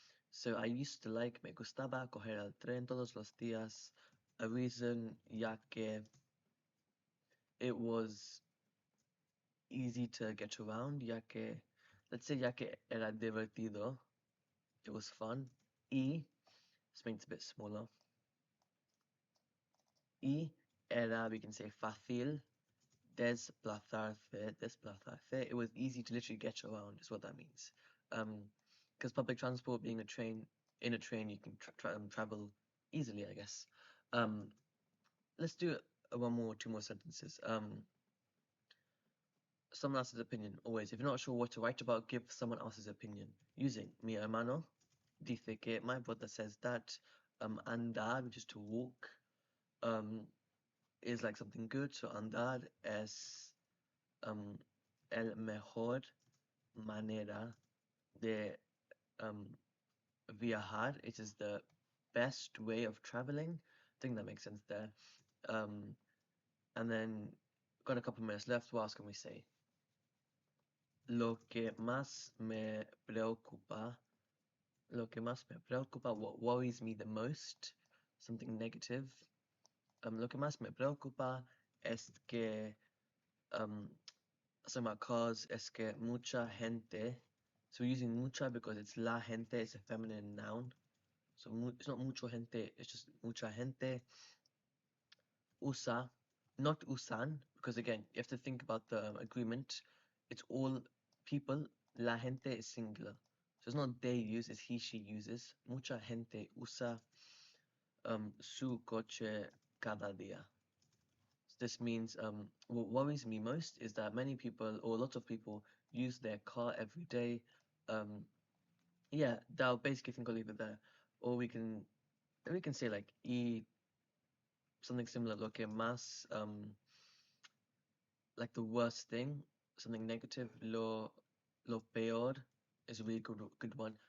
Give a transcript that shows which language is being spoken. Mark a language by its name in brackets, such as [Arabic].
[English] So I used to like, [Spanish] me gustaba coger el tren todos los días. [English] A reason, ya que it was easy to get around, ya que, let's say, [Spanish] ya que era divertido, [English] it was fun. Y, this makes it a bit smaller. [Spanish] Y era, [English] we can say, [Spanish] fácil desplazarse. [English] It was easy to literally get around, is what that means. Because public transport, being in a train, you can travel easily, I guess. Let's do two more sentences. Someone else's opinion, always. If you're not sure what to write about, give someone else's opinion. Using [Spanish] mi hermano dice que, [English] my brother says that, andar, which is to walk, is like something good. [Spanish] So andar es el mejor manera de viajar. [English] It is the best way of traveling. I think that makes sense there. And then got a couple minutes left. What else can we say? [Spanish] Lo que más me preocupa, [English] what worries me the most, something negative. [Spanish] Lo que más me preocupa es que, [English] so my cause [Spanish] es que mucha gente, [English] so we're using [Spanish] mucha because it's la gente, [English] it's a feminine noun. So it's not [Spanish] mucho gente, [English] it's just [Spanish] mucha gente. [English] Usa, not usan, because again, you have to think about the agreement. It's all people. La gente is singular. So it's not they use, it's he, she uses. [Spanish] Mucha gente usa su coche cada día. [English] So this means what worries me most is that many people, or a lot of people, use their car every day. Yeah, that'll basically think I'll leave it there. Or we can say like something similar, [Spanish] lo que más, [English] like the worst thing, something negative, [Spanish] lo peor [English] is a really good one.